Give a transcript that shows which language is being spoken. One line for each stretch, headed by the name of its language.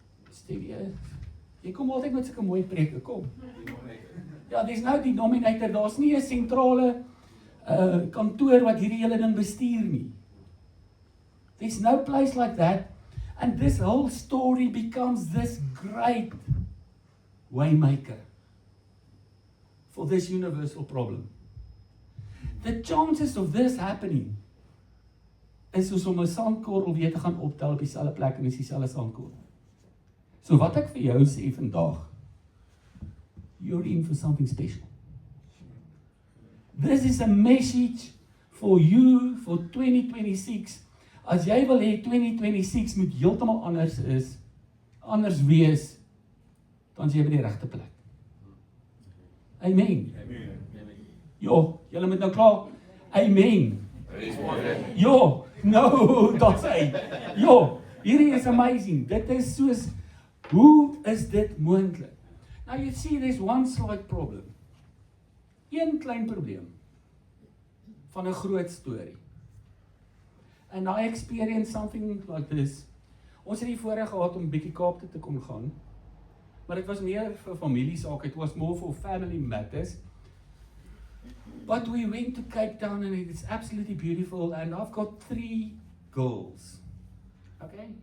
Afrikaans: Stevie, jy kom altyd met sulke mooi preke, kom. Ja,
English: there's no denominator,
Afrikaans: daar's nie 'n sentrale kantoor wat hierdie hele ding bestuur nie.
English: There's no place like that. And this whole story becomes this great waymaker for this universal problem. The chances of this happening is
Afrikaans: soos om 'n sandkorrel weer te gaan optel op dieselfde plek en is dieselfde sandkorrel. So wat ek vir jou sê vandag,
English: you're in for something special. This is a message for you for 2026.
Afrikaans: As jy wil hê 2026 moet heeltemal anders wees, dan is jy by die regte plek. Amen. Jo, julle moet nou klaar. Amen.
English: Jo, no, don't say. Jo,
Afrikaans: hierdie is
English: amazing.
Afrikaans: Dit is soos, hoe is dit moontlik?
English: Now you see there's one slight problem.
Afrikaans: Een klein probleem van 'n groot storie.
English: And I experienced something like this.
Afrikaans: Ons het die voorreg gehad om bietjie Kaap toe te kom gaan. Maar dit was meer vir familiesaak,
English: it was more for family matters. But we went to Cape Town and it's absolutely beautiful, and I've got 3 girls. Okay?